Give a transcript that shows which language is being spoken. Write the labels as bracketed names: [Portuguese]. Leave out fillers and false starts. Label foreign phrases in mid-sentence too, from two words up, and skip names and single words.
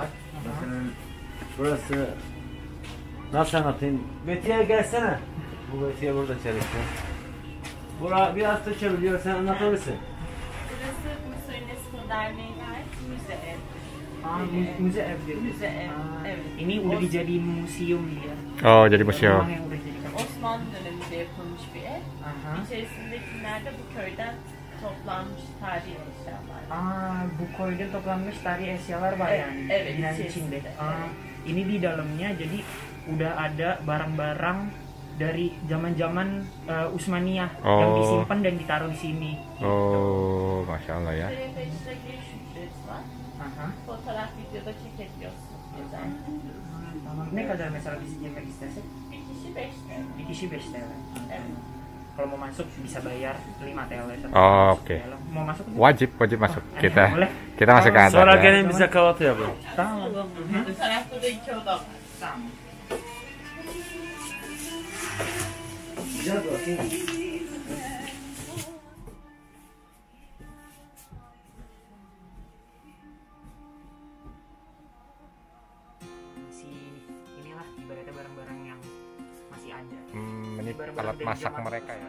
[Turkish] Mesela burası nasıl anlatayım? Metiye gelsene. Bu Metiye burada çalışıyor. Bura biraz Türkçe biliyor, sen anlatabilirsin. Burası Bursa UNESCO Derneği'ne ait müze ev. Müze ev diyor. Müze ev, evet. [Indonesian] Ini udah dijadiin museum dia. Oh, jadi museum. Rumah yang udah dijadikan. [Turkish] Osmanlı döneminde yapılmış bir ev. Aha. İçerisindekiler de bu köyden toplanmış tarihi eşyalar. Bu koydan toplanmış tarihi eşyalar var Evet, yani. evet, Binaan içerisinde. içinde. [Indonesian] Ini di dalamnya jadi udah ada barang-barang dari zaman-zaman Utsmaniyah yang disimpan dan ditaruh di sini. Oh, Masya Allah ya. [Turkish] Müzeye de işte giriş ücreti var. Aha. Fotoğraf, videoda çekebiliyorsunuz. Güzel. Tamam. Ne kadar mesela biz yemek istesek? Bir kişi 5 TL. Bir kişi 5 TL. Evet. [Indonesian] Kalau mau masuk bisa bayar 5 TL. Oh, oke. Mau masuk? Wajib masuk. Boleh. Kita masuk ke atas [Turkish] Sonra ya. gelin bize kahvaltı yapın. Tamam. Bu tarafta da 2 oda var. Tamam. Güzel bakayım. [Indonesian] Inilah ibaratnya barang-barang yang masih ada. Ini Barang-barang alat dari masak zaman mereka ya.